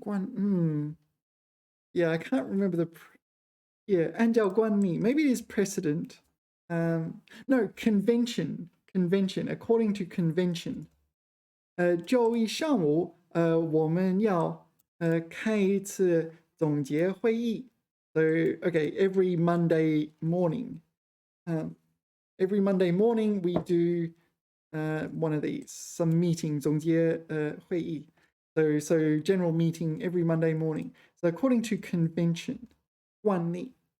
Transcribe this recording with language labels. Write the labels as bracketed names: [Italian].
[English] 惯, yeah, I can't remember yeah, [Chinese] 按照惯例. [English] Maybe it is precedent. No, convention. According to convention. [Chinese] 周一上午, 我们要开一次总结会议. [English] So, okay, every Monday morning. Every Monday morning we do one of these, some meeting, 总结会议. So general meeting every Monday morning. So according to convention, 惯例.